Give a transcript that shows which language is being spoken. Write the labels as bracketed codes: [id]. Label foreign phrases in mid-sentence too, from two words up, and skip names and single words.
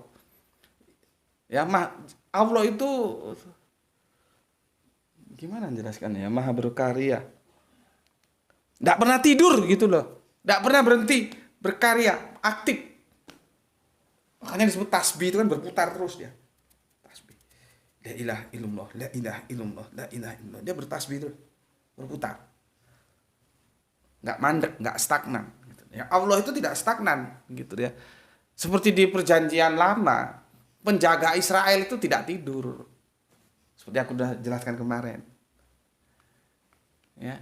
[id] Ya, Allah itu gimana menjelaskannya ya? Maha berkarya. Enggak pernah tidur gitu loh. Enggak pernah berhenti berkarya, aktif. Makanya disebut tasbih itu kan berputar terus dia. Tasbih. [ar] لا إله إلا الله لا إله إلا الله لا إله إلا الله. [id] Dia bertasbih terus, berputar. Nggak mandek, nggak stagnan. Gitu. Ya, Allah itu tidak stagnan, gitu ya. Seperti di perjanjian lama, penjaga Israel itu tidak tidur. Seperti aku sudah jelaskan kemarin. Ya.